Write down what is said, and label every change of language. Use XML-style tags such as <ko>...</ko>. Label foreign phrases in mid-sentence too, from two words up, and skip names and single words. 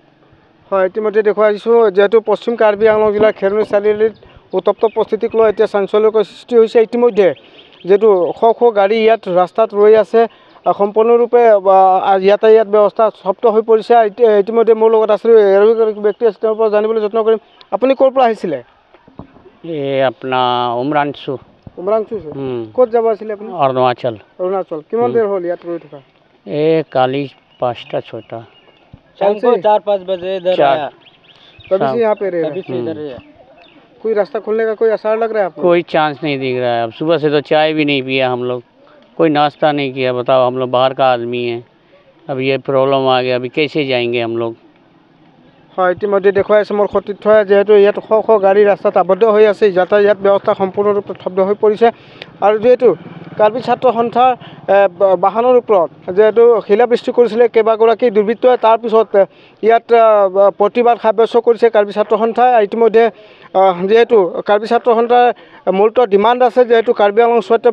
<as>হয় ইতিমধ্যে দেখুৱাইছোঁ যেহেতু পশ্চিম কাৰ্বি আংলং জিলাৰ খেৰণি চাৰিআলিত উত্তপ্ত পৰিস্থিতিক লৈ এতিয়া চাঞ্চল্যকৰ সৃষ্টি হৈছে ইতিমধ্যে যেহেতু শ শ গাড়ী ইয়াত ৰাস্তাত ৰৈ আছে সম্পূৰ্ণৰূপে যাতায়াত ব্যৱস্থা স্তব্ধ হৈ পৰিছে ইতিমধ্যে মোৰ লগত আছে এগৰাকী ব্যক্তি আছে তেওঁৰ পৰা জানিবলৈ যত্ন কৰিম আপুনি ক'ৰ পৰা আহিছিলে</as> <hi>अपना उमरांशु</hi> <as>ক'ত যাব আছিলে আপুনি</as> <hi>अरुणाचल</hi> <as>কিমান দেৰি হ'ল ইয়াত ৰৈ থকা</as> <hi>काली 5टा 6टा शाम को 4-5 बजे इधर आया कभी से यहाँ पे रहे इधर कोई रास्ता खोलने का कोई आसार लग रहा है आपको कोई चांस नहीं दिख रहा है अब सुबह से तो चाय भी नहीं पिया हम लोग कोई नाश्ता नहीं किया बताओ हम लोग बाहर का आदमी हैं अब ये प्रॉब्लम आ गया अभी कैसे जाएंगे हम लोग</hi> <as>হয় ইতিমধ্যে দেখুৱাই আছে মোৰ সতীৰ্থই যেহেতু ইয়াত শ শ গাড়ী ৰাস্তাত আবদ্ধ হৈ আছে যাতায়াত ব্যৱস্থা সম্পূৰ্ণৰূপে স্তব্ধ হৈ পৰিছে আৰু যিহেতু কাৰ্বি ছাত্ৰ সন্থাৰ বাহনৰ ওপৰত যেহেতু শিলাবৃষ্টি কৰিছিলে কেইবাগৰাকী দুৰ্বৃত্তই তাৰপিছত ইয়াত প্ৰতিবাদ সাব্যস্ত কৰিছে কাৰ্বি ছাত্ৰ সন্থাই ইতিমধ্যে যেহেতু কাৰ্বি ছাত্ৰ সন্থাৰ মূলত ডিমাণ্ড আছে যেহেতু কাৰ্বি আংলং স্বায়ত্ত</as>